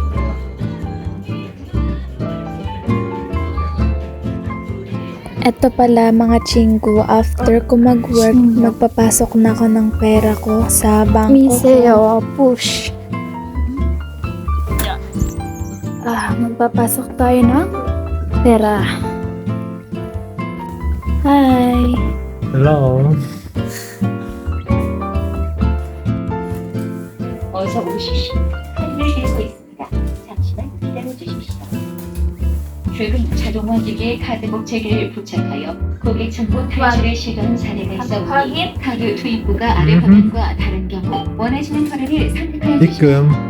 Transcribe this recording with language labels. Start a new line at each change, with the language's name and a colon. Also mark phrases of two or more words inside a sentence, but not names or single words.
Filipino: Eto pala mga chinggo, after ko mag-work, magpapasok na ako ng pera ko sa bangko ko. Miseo, push. Magpapasok tayo ng pera.
English: Hi! Hello.
Korean: 어서 오십시오. 카드를 들고 있습니다. 잠시만 기다려 주십시오. 최근 자동화 기기에 카드 복제기를 부착하여 고객 정보 탈취를 시도한 사례가 있어오니 카드 투입부가 아래 화면과 다른 경우 원하시는 카드를 선택하여 주십시오.